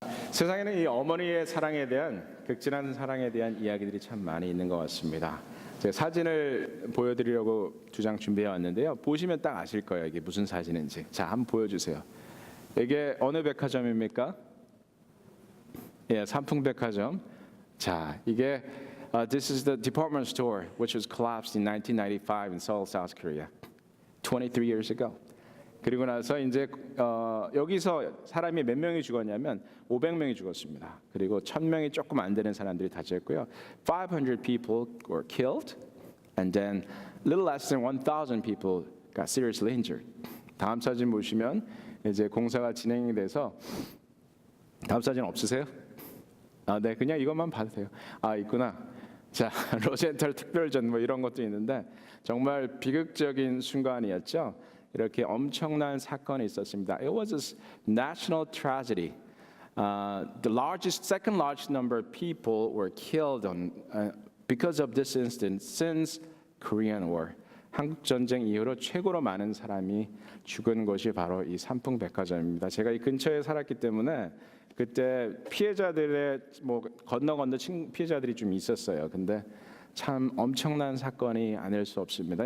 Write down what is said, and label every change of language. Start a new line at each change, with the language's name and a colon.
Korean: 세상에는 이 어머니의 사랑에 대한 극진한 사랑에 대한 이야기들이 참 많이 있는 것 같습니다. 제가 사진을 보여드리려고 두 장 준비해 왔는데요. 보시면 딱 아실 거예요. 이게 무슨 사진인지. 자, 한번 보여주세요. 이게 어느 백화점입니까? 예, 삼풍백화점. 자, 이게
English: this is the department store which was collapsed in 1995 in Seoul, South Korea, 23 years ago.
Korean: 그리고 나서 이제 여기서 사람이 몇 명이 죽었냐면 500명이 죽었습니다. 그리고 1000명이 조금 안 되는 사람들이 다쳤고요.
English: 500 people were killed, and then little less than 1,000 people got seriously injured.
Korean: 다음 사진 보시면 이제 공사가 진행이 돼서 다음 사진 없으세요? 네, 그냥 이것만 봐도 돼요. 있구나. 자, 로젠탈 특별전 뭐 이런 것도 있는데 정말 비극적인 순간이었죠. 이렇게 엄청난 사건이 있었습니다.
English: It was a national tragedy. Second largest number of people were killed because of this incident since Korean War.
Korean: 한국 전쟁 이후로 최고로 많은 사람이 죽은 곳이 바로 이 삼풍백화점입니다. 제가 이 근처에 살았기 때문에 그때 피해자들의 건너 피해자들이 좀 있었어요. 근데 참 엄청난 사건이 아닐 수 없습니다.